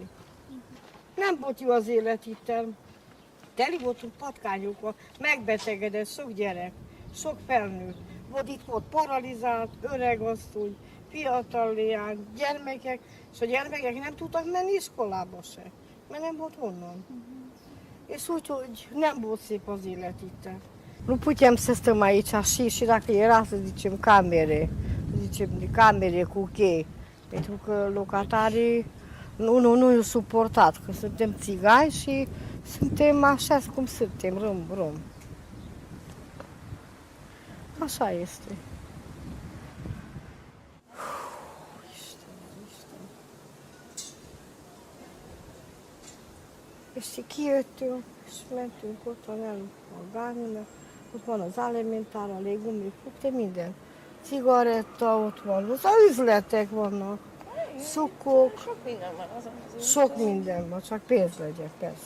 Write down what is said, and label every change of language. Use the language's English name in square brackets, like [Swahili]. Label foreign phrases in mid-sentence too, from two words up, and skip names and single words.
[Hungarian] Nem volt jó az élet itten. Teli voltunk patkányokkal, megbetegedett sok gyerek, sok felnőtt. Itt volt paralizált, öreg asszony, fiatal leány, gyermekek, és a gyermekek nem tudtak menni iskolába se, mert nem volt honnan. És úgyhogy nem volt szép az élet itt. [Romanian] Nu putem să stăm aici și dacă era, să zicem, camere cu chei, pentru că locatarii nu suportat, că suntem țigani și suntem așa cum suntem, rom. Așa este. [Hungarian] És kijöttünk, és mentünk ott van el a gárnőnek, ott van az alimentár, a légumik, fructe, minden. Cigaretta ott van, az üzletek vannak, szukok, sok minden van, csak pénz legyen, persze.